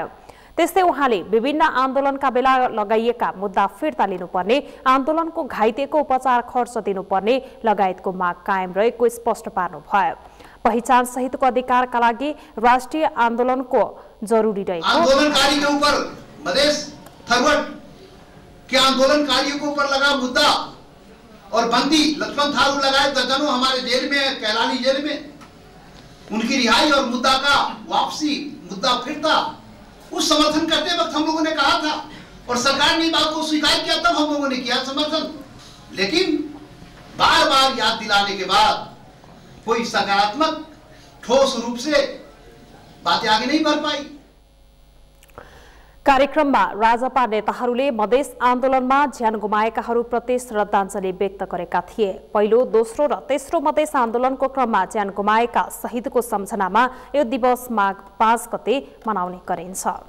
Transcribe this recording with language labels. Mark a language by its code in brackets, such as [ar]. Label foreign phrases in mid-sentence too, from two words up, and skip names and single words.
[ne] त्यस्तै उहाँले विभिन्न आन्दोलनका बेला लगाइएका मुद्दा फिर्ता लिनुपर्ने, आन्दोलनको घाइतेको उपचार खर्च दिनुपर्ने लगायतको माग कायम रहेको स्पष्ट पार्नुभयो। पहिचान सहितको अधिकारका लागि राष्ट्रिय आन्दोलनको जरुरी रहेको [hi] कि आंदोलनकारियों के ऊपर लगा मुद्दा और बंदी लक्ष्मण थारू लगाए दर्जनों हमारे जेल में है, कैलानी जेल में, उनकी रिहाई और मुद्दा का वापसी, मुद्दा फिरता, उस समर्थन करते वक्त हम लोगों ने कहा था और सरकार ने बात को स्वीकार किया, तब हम लोगों ने किया समर्थन। लेकिन बार बार याद दिलाने के बाद कोई सकारात्मक ठोस रूप से बातें आगे नहीं बढ़ पाई। [ne] कार्यक्रममा राजपा नेताहरूले मधेस आन्दोलनमा ज्यान गुमाएकाहरूप्रति श्रद्धाञ्जली व्यक्त गरेका थिए। पहिलो, दोस्रो र तेस्रो मधेस आन्दोलनको क्रममा ज्यान गुमाएका शहीदको सम्झनामा यो दिवस माघ 5 गते मनाउने गरिन्छ।